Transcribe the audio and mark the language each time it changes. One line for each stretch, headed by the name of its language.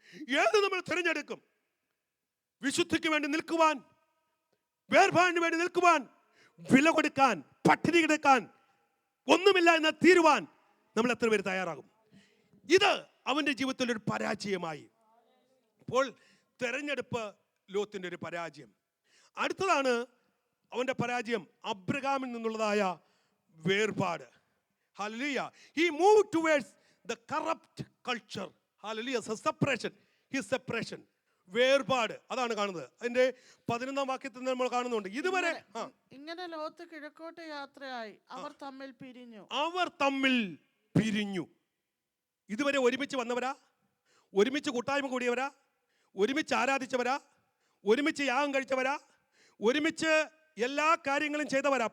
Malayalam: ഏത് നമ്മൾ തിരഞ്ഞെടുക്കും? വിശുദ്ധിക്ക് വേണ്ടി നിൽക്കുവാൻ, വേർപാടിന് വേണ്ടി നിൽക്കുവാൻ, വില കൊടുക്കാൻ, പട്ടിണി കിടക്കാൻ, ഒന്നുമില്ല എന്ന് തീരുവാൻ നമ്മൾ എത്ര പേര് തയ്യാറാകും? ഇത് അവന്റെ ജീവിതത്തിൽ ഒരു പരാജയമായി. അപ്പോൾ തെരഞ്ഞെടുപ്പ് ലോത്തിന്റെ ഒരു പരാജയം. അടുത്തതാണ് അവന്റെ പരാജയം, അബ്രഹാമിൽ നിന്നുള്ളതായ വേർപാട്. Hallelujah.
English: He moved towards the corrupt culture.
Malayalam: Hallelujah.
English: Separation. His separation.
Malayalam: വേർപാട്. അതാണ് കാണുന്നത്. അതിന്റെ 11-ാം വാക്യത്തിൽ നമ്മൾ കാണുന്നുണ്ട്. ഇതുവരെ ഇങ്ങനെ ലോത്ത് കിഴക്കോട്ട് യാത്രയായി, അവർ തമ്മിൽ പിരിഞ്ഞു. ഇതുവരെ ഒരുമിച്ച് വന്നവരാ, ഒരുമിച്ച് കൂട്ടായ്മ കൂടിയവരാ, ഒരുമിച്ച് ആരാധിച്ചവരാ, ഒരുമിച്ച് യാഗം കഴിച്ചവരാ, ഒരുമിച്ച് എല്ലാ കാര്യങ്ങളും ചെയ്തവരാ.